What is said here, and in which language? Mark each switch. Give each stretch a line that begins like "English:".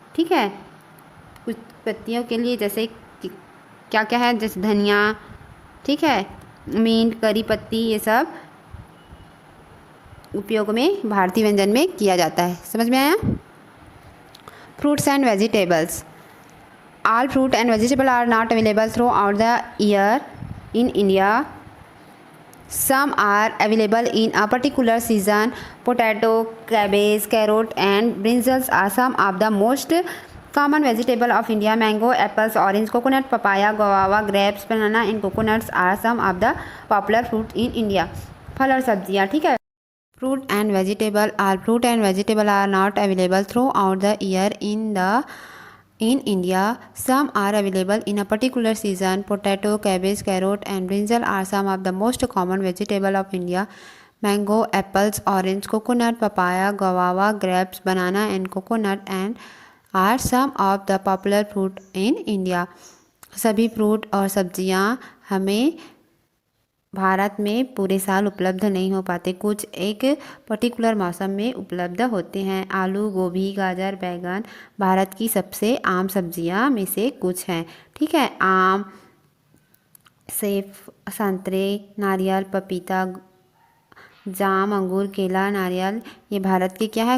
Hindi: ठीक है, कुछ पत्तियों के लिए जैसे क्या क्या है? जैसे धनिया, ठीक है, मिंट, करी पत्ती, ये सब उपयोग में भारतीय व्यंजन में किया जाता है। समझ में आया?
English: Fruits and vegetables. All fruit and vegetable are not available throughout the year in India. Some are available in a particular season. Potato, cabbage, carrot and brinjals are some of the most common vegetable of India. Mango, apples, orange, coconut, papaya, guava, grapes, banana and coconuts are some of the popular fruit in India.
Hindi: फल और सब्जियाँ। ठीक है,
English: fruit and vegetable are not available throughout the year in India. Some are available in a particular season. Potato, cabbage, carrot and brinjal are some of the most common vegetable of India. Mango, apples, orange, coconut, papaya, guava, grapes, banana and coconut and are some of the popular fruit in India.
Hindi: सभी fruit और सब्जियां हमें भारत में पूरे साल उपलब्ध नहीं हो पाते, कुछ एक पर्टिकुलर मौसम में उपलब्ध होते हैं। आलू, गोभी, गाजर, बैंगन भारत की सबसे आम सब्जियां में से कुछ हैं। ठीक है, आम, सेब, संतरे, नारियल, पपीता, जाम, अंगूर, केला, नारियल, ये भारत के क्या है?